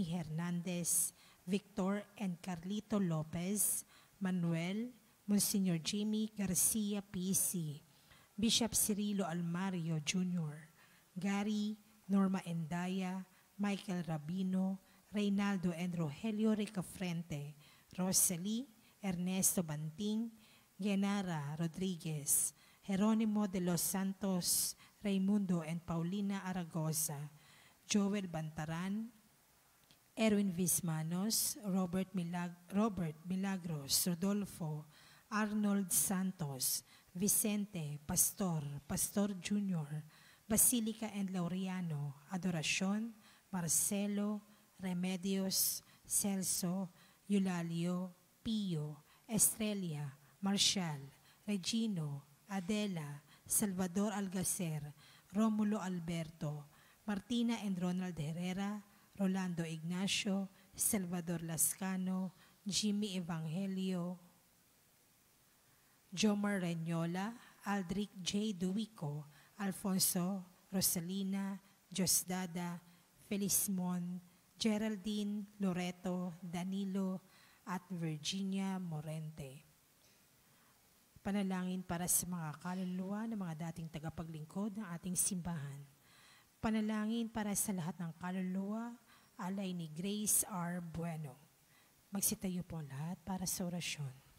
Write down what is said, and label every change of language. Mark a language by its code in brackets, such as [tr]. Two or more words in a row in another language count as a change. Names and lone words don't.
[tl] Hernandez, Victor and Carlito Lopez, Manuel, Monsignor Jimmy Garcia PC, Bishop Cirilo Almario Jr., Gary, Norma Endaya, Michael Rabino, Reynaldo and Rogelio Ricafrente, Rosalie, Ernesto Banting, Genara Rodriguez, Jeronimo de los Santos, Raimundo and Paulina Aragosa, Joel Bantaran, Erwin Vismanos, Robert Milagros, Rodolfo, Arnold Santos, Vicente, Pastor Jr., Basilica and Laureano, Adoracion, Marcelo, Remedios, Celso, Eulalio, Pio, Estrella, Marshall, Regino, Adela, Salvador Algacer, Romulo Alberto, Martina and Ronald Herrera, Rolando Ignacio, Salvador Lascano, Jimmy Evangelio, Jomar Reñola, Aldric J. Duico, Alfonso, Rosalina, Josdada, Felismon, Geraldine, Loreto, Danilo, at Virginia Morente. Panalangin para sa mga kaluluwa ng mga dating tagapaglingkod ng ating simbahan. Panalangin para sa lahat ng kaluluwa, alay ni Grace R. Bueno. Magsitayo po lahat para sa orasyon.